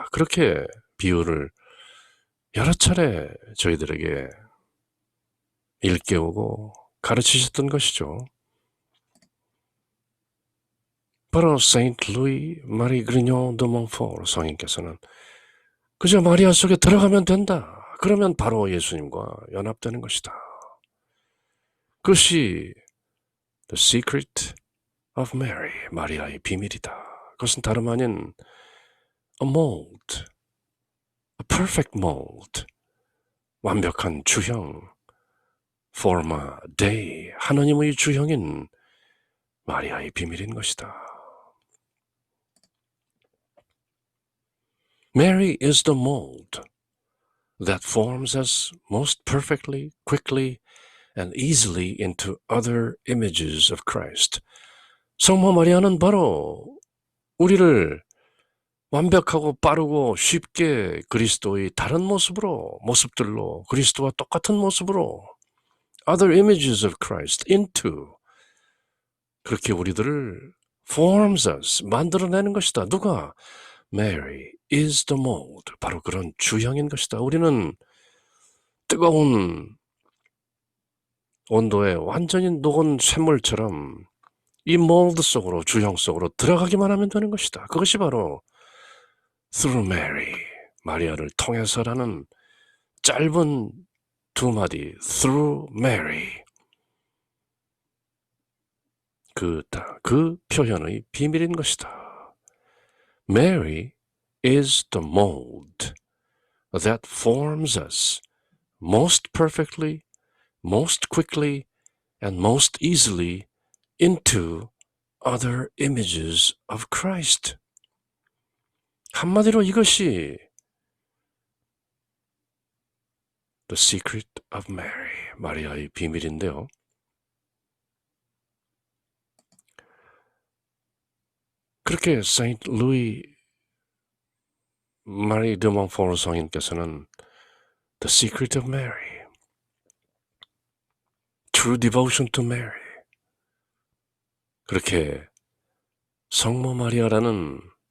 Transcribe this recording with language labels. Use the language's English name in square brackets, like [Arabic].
[Korean] 그렇게 비유를 여러 차례 저희들에게 일깨우고 가르치셨던 것이죠. 바로 Saint Louis Marie Grignon de Montfort 성인께서는 그저 마리아 속에 들어가면 된다. 그러면 바로 예수님과 연합되는 것이다. 그것이 The Secret of Mary, 마리아의 비밀이다. 그것은 다름 아닌 [English] a mold, a perfect mold, [Korean] 완벽한 주형, forma Dei, 하나님의 주형인 마리아의 비밀인 것이다. [English] Mary is the mold that forms us most perfectly, quickly, and easily into other images of Christ. [Korean] 성모 마리아는 바로 우리를 완벽하고 빠르고 쉽게 그리스도의 다른 모습들로 그리스도와 똑같은 모습으로 [English] other images of Christ into [Korean] 그렇게 우리들을 [English] forms us [Korean] 만들어내는 것이다. 누가? [English] Mary is the mold. [Korean] 바로 그런 주형인 것이다. 우리는 뜨거운 온도에 완전히 녹은 샘물처럼 이 몰드 속으로 주형 속으로 들어가기만 하면 되는 것이다. 그것이 바로 [English] through Mary, [Korean] 마리아를 통해서라는 짧은 두 마디 through Mary 그 표현의 비밀인 것이다. [English] Mary is the mold that forms us most perfectly, most quickly, and most easily into other images of Christ. [Korean] 한마디로 이것이 The Secret of Mary, 마리아의 비밀인데요. 그렇게 Saint Louis Marie de Montfort 성인께서는 The Secret of Mary, True Devotion to Mary 그렇게 성모 마리아라는